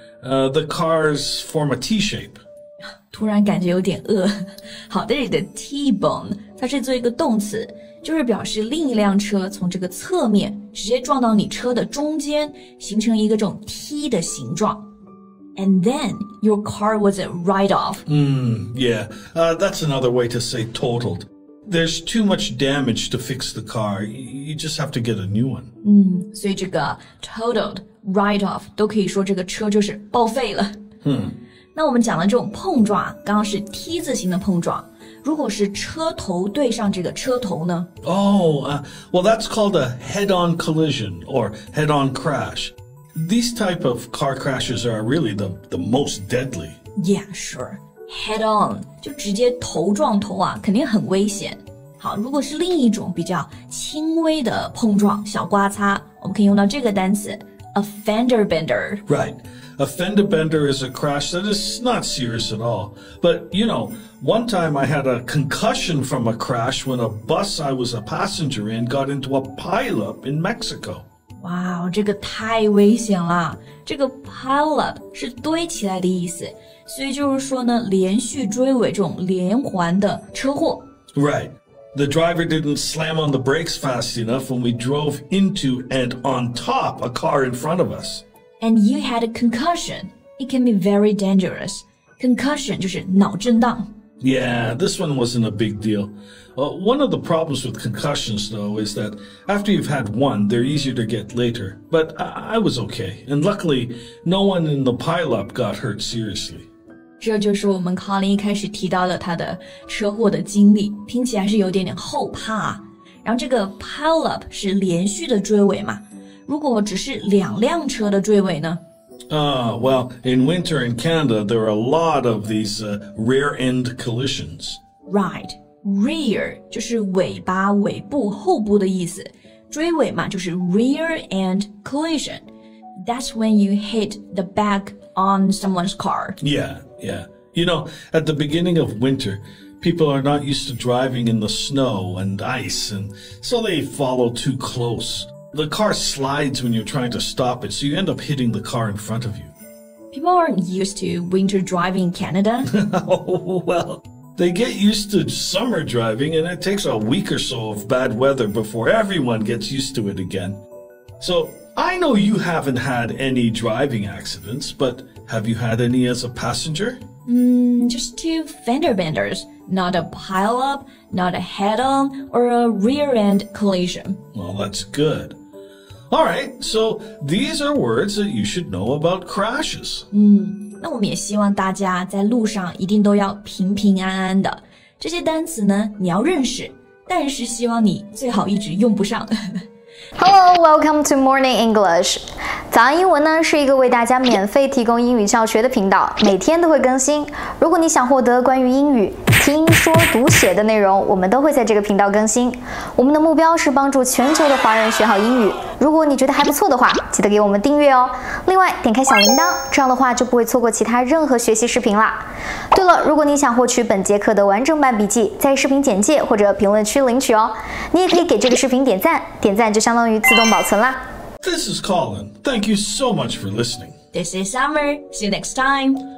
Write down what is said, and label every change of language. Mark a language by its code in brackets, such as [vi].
[en] The cars form a T shape. [zh] 突然感觉有点饿。好，这里的 T-bone 它是做一个动词，就是表示另一辆车从这个侧面直接撞到你车的中间，形成一个这种 T 的形状。 [en] And then your car was a write-off. Yeah, that's another way to say totaled. There's too much damage to fix the car. You just have to get a new one. [zh] 所以这个 totaled, write-off 都可以说这个车就是报废了。那我们讲的这种碰撞，刚刚是 T 字形的碰撞，如果是车头对上这个车头呢？ [en] Well, that's called a head-on collision or head-on crash. These type of car crashes are really the most deadly. Yeah, sure. [zh] Head on 就直接头撞头啊，肯定很危险。好，如果是另一种比较轻微的碰撞，小刮擦，我们可以用到这个单词 a fender bender. [en] Right. A fender bender is a crash that is not serious at all. But, one time I had a concussion from a crash when a bus I was a passenger in got into a pileup in Mexico. [zh] 哇，这个太危险了。这个 pile up 是堆起来的意思，所以就是说呢，连续追尾这种连环的车祸。 [en] Right. The driver didn't slam on the brakes fast enough when we drove into and on top a car in front of us. And you had a concussion. It can be very dangerous. [zh] Concussion 就是脑震荡。 [en] Yeah, this one wasn't a big deal. One of the problems with concussions, though, is that after you've had one, they're easier to get later. But I was okay, and luckily, no one in the pileup got hurt seriously. [zh] 这就是我们 Colin 一开始提到的他的车祸的经历，听起来是有点后怕啊。然后这个 pileup 是连续的追尾嘛，如果只是两辆车的追尾呢？ [en] Well, in winter in Canada, there are a lot of these rear-end collisions. Right, [zh] rear 就是尾巴、尾部、后部的意思，追尾嘛就是 rear-end collision. [en] That's when you hit the back on someone's car. Yeah. At the beginning of winter, people are not used to driving in the snow and ice, and so they follow too close. The car slides when you're trying to stop it, so you end up hitting the car in front of you. People aren't used to winter driving in Canada. Oh, well, they get used to summer driving, and it takes a week or so of bad weather before everyone gets used to it again. So, I know you haven't had any driving accidents, but have you had any as a passenger? Just two fender benders, not a pile-up, not a head-on, or a rear-end collision. Well, that's good. All right, so these are words that you should know about crashes. [zh] 那我们也希望大家在路上一定都要平平安安的。这些单词呢，你要认识，但是希望你最好一直用不上。 [en] Hello, welcome to Morning English. [zh] 早安英文呢是一个为大家免费提供英语教学的频道，每天都会更新。如果你想获得关于英语听说读写的内容，我们都会在这个频道更新。我们的目标是帮助全球的华人学好英语。如果你觉得还不错的话，记得给我们订阅哦。另外，点开小铃铛，这样的话就不会错过其他任何学习视频啦。对了，如果你想获取本节课的完整版笔记，在视频简介或者评论区领取哦。你也可以给这个视频点赞，点赞就相当于自动保存啦。 [en] This is Colin. Thank you so much for listening. This is Summer. See you next time.